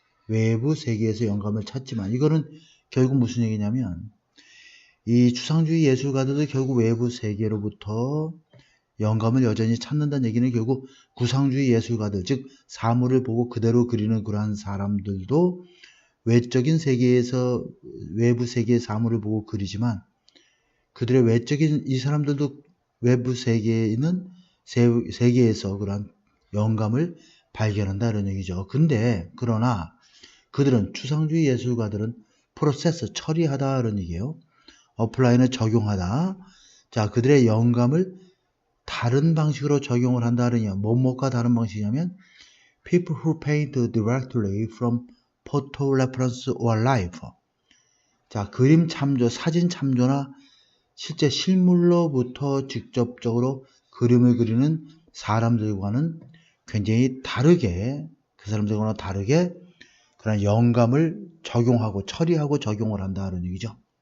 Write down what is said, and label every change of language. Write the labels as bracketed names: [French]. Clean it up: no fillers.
[Korean] 외부 세계에서 영감을 찾지만 이거는 결국 무슨 얘기냐면 이 추상주의 예술가들도 결국 외부 세계로부터 영감을 여전히 찾는다는 얘기는 결국 구상주의 예술가들 즉 사물을 보고 그대로 그리는 그러한 사람들도 외적인 세계에서 외부 세계의 사물을 보고 그리지만 그들의 외적인 이 사람들도 외부 세계에 있는 세계에서 그러한 영감을 발견한다 이런 얘기죠. 그러나 그들은 추상주의 예술가들은 프로세스 처리하다 이런 얘기예요. 어플라이는 적용하다. 자, 그들의 영감을 다른 방식으로 적용을 한다는 얘기야. 뭐뭐가 다른 방식이냐면 [English] people who paint directly from photo reference or life. [Korean] 자, 그림 참조, 사진 참조나 실제 실물로부터 직접적으로 그림을 그리는 사람들과는 굉장히 다르게 그 사람들과는 다르게 그런 영감을 적용하고 처리하고 적용을 한다는 얘기죠.